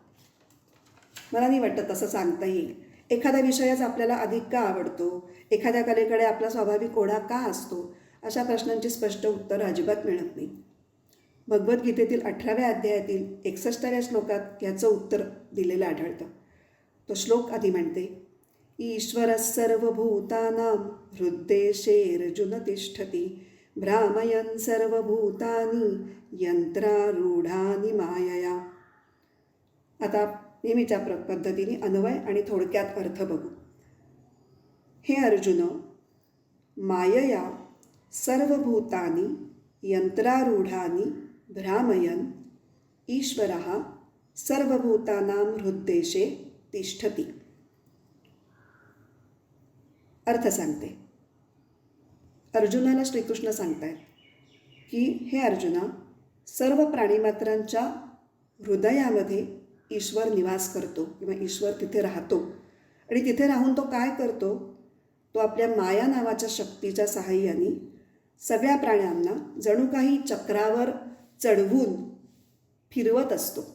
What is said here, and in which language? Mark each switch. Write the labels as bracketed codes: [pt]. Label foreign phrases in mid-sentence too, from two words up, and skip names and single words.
[mr] मला नाही वाटतं तसं सांगता येईल. एखादा विषयच आपल्याला अधिक का आवडतो, एखाद्या कलेकडे आपला स्वाभाविक ओढा का असतो, अशा प्रश्नांची स्पष्ट उत्तरं अजिबात मिळत नाही. भगवद्गीतेतील 18व्या अध्यायातील 61व्या श्लोकात याचं उत्तर दिलेलं आढळतं. तो श्लोक आधी म्हणते, [sa] ईश्वरः सर्वभूतानां हृद्देशेऽर्जुन तिष्ठति भ्रामयन् सर्वभूतानि यंत्रारूढानि मायया. [mr] आता नेहमीच्या पद्धतीने अन्वय आणि थोडक्यात अर्थ बघू. [sa] हे अर्जुन, मायया सर्वभूतानि यंत्रारूढानि भ्रामयन् ईश्वरः सर्वभूतानां हृद्देशे तिष्ठति. [mr] अर्थ सांगते. अर्जुनाला श्रीकृष्ण सांगतायत की हे अर्जुना, सर्व प्राणीमात्रांच्या हृदयामध्ये ईश्वर निवास करतो किंवा ईश्वर तिथे राहतो. आणि तिथे राहून तो काय करतो, तो आपल्या माया नावाच्या शक्तीच्या सहाय्याने सगळ्या प्राण्यांना जणू काही चक्रावर चढवून फिरवत असतो.